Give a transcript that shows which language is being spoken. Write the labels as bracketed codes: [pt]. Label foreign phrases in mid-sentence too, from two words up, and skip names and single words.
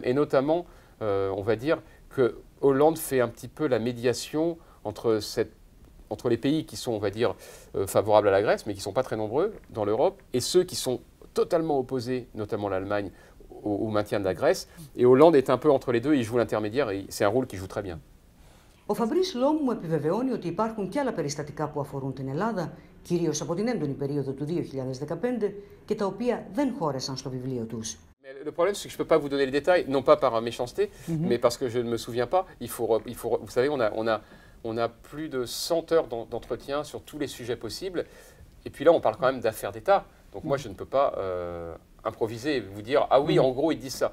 [fr] Et notamment, on va dire que Hollande fait un petit peu la médiation entre les pays qui sont, on va dire, favorables à la Grèce, mais qui ne sont pas très nombreux dans l'Europe, et ceux qui sont totalement opposés, notamment l'Allemagne, au maintien de la Grèce. Et Hollande est un peu entre les deux, il joue l'intermédiaire, et c'est un rôle qu'il joue très bien. [el] Ο Φαμπρίς Λόμ μου επιβεβαιώνει ότι υπάρχουν και άλλα περιστατικά που αφορούν την Ελλάδα, κυρίως από την έντονη περίοδο του 2015, και τα οποία δεν χώρεσαν στο βιβλίο τους. [fr] Le problème, c'est que je ne peux pas vous donner les détails, non pas par méchanceté, mais parce que je ne me souviens pas. Vous savez, on a plus de 100 heures d'entretien sur tous les sujets possibles. Et puis là, on parle quand même d'affaires d'État. Donc moi, je ne peux pas improviser et vous dire « Ah oui, en gros, ils disent ça ».